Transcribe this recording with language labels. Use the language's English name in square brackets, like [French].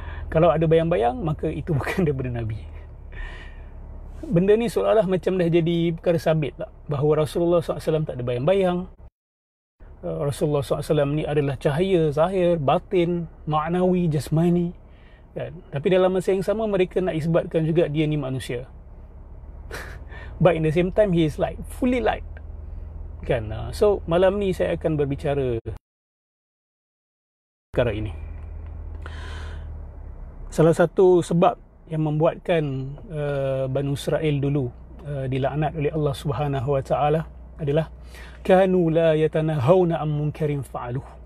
[Malay] Kalau ada bayang-bayang, maka itu bukan daripada Nabi. Benda ni seolah-olah macam dah jadi perkara sabit lah, bahawa Rasulullah SAW tak ada bayang-bayang. Rasulullah SAW ni adalah cahaya zahir, batin, maknawi, jasmani, kan? Tapi dalam masa yang sama mereka nak isbatkan juga dia ni manusia. [English] But in the same time he is light, fully light, [Malay] kan? So malam ni saya akan berbicara perkara ini. Salah satu sebab yang membuatkan Banu Israel dulu dilaknat oleh Allah Subhanahu Wa Taala adalah [Arabic] kanu la yatanahawna am munkarin fa'aluh.